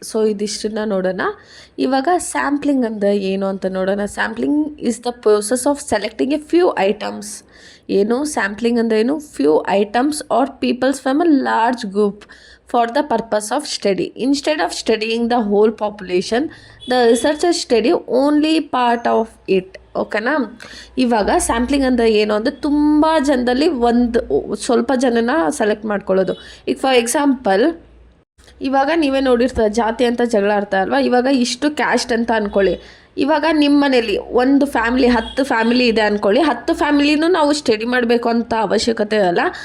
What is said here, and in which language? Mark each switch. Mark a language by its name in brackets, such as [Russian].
[Kannada] So ಇದಿಷ್ಟನ್ನ ನೋಡೋಣ. ಇವಾಗ sampling ಅಂದರೆ ಏನು ಅಂತ ನೋಡೋಣ. [English] Sampling is the process of selecting a few items. [Kannada] ಏನು ಸ್ಯಾಂಪ್ಲಿಂಗ್ ಅಂದರೆ ಏನು, [English] Few items or peoples from a large group for the purpose of study. Instead of studying the whole population, the researchers study only part of it. [Kannada] ಓಕೆನಾ. ಇವಾಗ sampling ಅಂದರೆ ಏನು ಅಂದರೆ ತುಂಬ ಜನದಲ್ಲಿ ಒಂದು ಸ್ವಲ್ಪ ಜನನ ಸೆಲೆಕ್ಟ್ ಮಾಡ್ಕೊಳ್ಳೋದು. ಈಗ [English] for example, [Kannada] ಇವಾಗ ನೀವೇ ನೋಡಿರ್ತಾರೆ ಜಾತಿ ಅಂತ ಜಗಳ ಆಡ್ತಾ ಅಲ್ವಾ, ಇವಾಗ ಇಷ್ಟು ಕ್ಯಾಸ್ಟ್ ಅಂತ ಅಂದ್ಕೊಳ್ಳಿ. ಇವಾಗ ನಿಮ್ಮ ಮನೇಲಿ ಒಂದು ಫ್ಯಾಮಿಲಿ 10 ಫ್ಯಾಮಿಲಿ ಇದೆ ಅಂದ್ಕೊಳ್ಳಿ, 10 ಫ್ಯಾಮಿಲಿನೂ ನಾವು ಸ್ಟಡಿ ಮಾಡಬೇಕು ಅಂತ ಅವಶ್ಯಕತೆ ಇರಲ್ಲ.